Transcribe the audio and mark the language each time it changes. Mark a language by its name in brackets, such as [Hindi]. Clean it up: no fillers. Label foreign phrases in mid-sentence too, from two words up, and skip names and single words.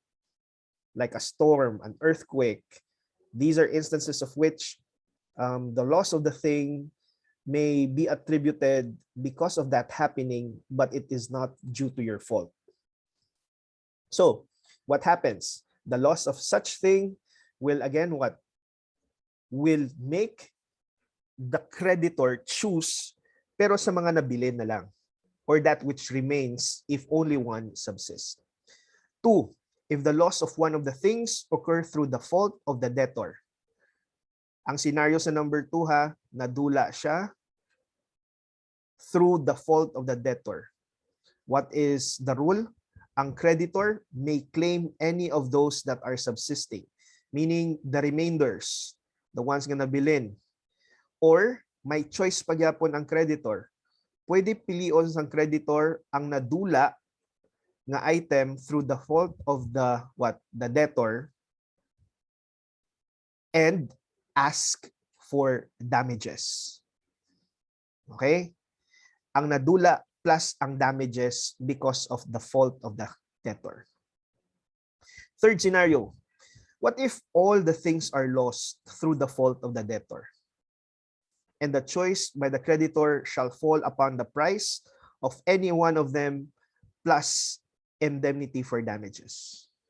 [English] Like a storm, an earthquake. These are instances of which the loss of the thing may be attributed because of that happening, but it is not due to your fault. So, what happens? The loss of such thing will again what? Will make the creditor choose [Hiligaynon] pero sa mga nabili na lang, [English] or that which remains if only one subsists. 2, if the loss of one of the things occur through the fault of the debtor. [Hiligaynon] Ang scenario sa number 2 ha, nadula siya [English] through the fault of the debtor. What is the rule? Ang creditor may claim any of those that are subsisting, meaning the remainders, the ones [Hiligaynon] nga nabilin. [English] Or may choice [Hiligaynon] pagyapon ang creditor. Pwede pilion sang creditor ang nadula nga item [English] through the fault of the the debtor and ask for damages. [Hiligaynon] Okay? Ang nadula plus ang damages [English] because of the fault of the debtor. Third scenario, what if all the things are lost through the fault of the debtor? And the choice by the creditor shall fall upon the price of any one of them plus indemnity for damages.